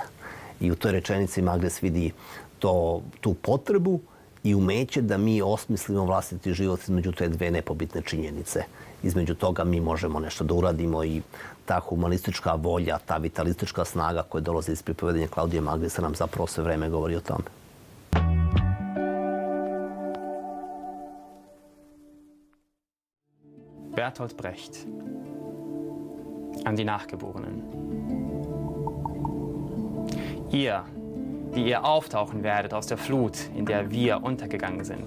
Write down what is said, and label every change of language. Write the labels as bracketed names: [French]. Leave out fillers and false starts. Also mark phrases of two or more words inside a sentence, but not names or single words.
[Serbian] I u toj rečenici Magris vidi tu potrebu i umeće da mi osmislimo vlastiti život između te dve nepobitne činjenice. Između toga mi možemo nešto da uradimo i ta humanistička volja, ta vitalistička snaga koja dolazi iz pripovedenja Klaudije Magrisa nam zapravo sve vreme govori o tome. [German] Bertolt Brecht an die Nachgeborenen. Ihr, die ihr auftauchen werdet aus der Flut, in der wir untergegangen sind.